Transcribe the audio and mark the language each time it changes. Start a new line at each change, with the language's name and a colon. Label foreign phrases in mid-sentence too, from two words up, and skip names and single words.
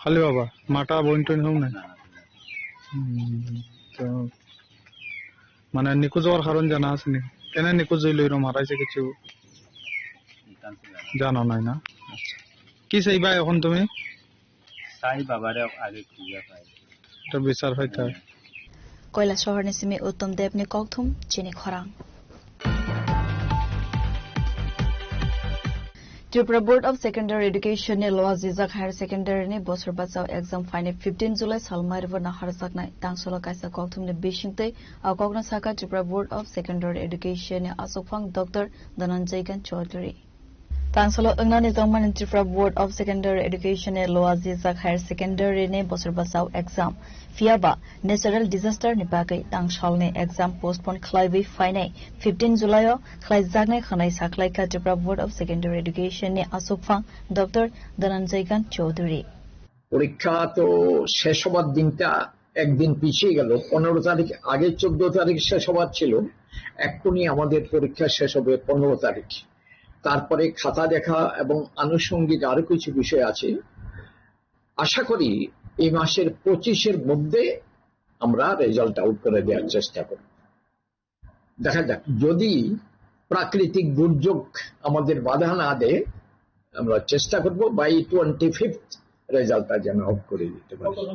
Bangla: খালি বাবা মাটা বইন টইন হোক নাই তো মানে নিখোঁজ হওয়ার কারণ জানা আছে নি কেন নিখোঁজ হইল এরকম হারাইছে কিছু জানো নাই না কি চাইবা এখন তুমি চাই বাবারে আগে খুঁজে পাই এটা বিচার হইতে
Kok Borok: কৈলাসহর নিসিমি উত্তম দেবনি ককথুম চিনি খরাং Tripura Board of Secondary Education ne Loa Zizak
English: Higher Secondary
Kok Borok: ne Bosor Batsao exam fine 15 July Salmairva Naharzak na Tangsolo Kaisa Kokthum ne Bishingte au Kokna Saka Tripura Board of Secondary Education ne Asokphang Dr. Dhananjay Gan Chaudhary Tangsolo Ungnani Zongman Tripura Board of Secondary Education ne Loa Zizak
English: Higher Secondary
Kok Borok: ne Bosor Batsao exam Fiaba
English: natural disaster
Kok Borok: ni bagai Tangsol ne
English: exam postpone
Kok Borok: khlaibi fine 15 July o khlaizak ne khanai saklai ka Tripura Board of Secondary Education ne Asokphang Dr. Dhananjay Gan Chaudhary
Bangla: পরীক্ষা তো শেষ হবার দিনটা একদিন পিছিয়ে গেল 15 তারিখ আগে 14 তারিখ শেষ হবার ছিল এক্ষুনি আমাদের পরীক্ষা শেষ হবে 15 তারিখ তারপরে খাতা দেখা এবং আনুষঙ্গিক আরো কিছু বিষয় আছে আশা করি এই মাসের 25 এর মধ্যে আমরা
English: result out
Bangla: করে দেওয়ার চেষ্টা করব দেখা যাক যদি প্রাকৃতিক দুর্যোগ আমাদের বাধা না দেয় আমরা চেষ্টা করব বাই 25th রেজাল্টটা যেন আউট করে দিতে পারি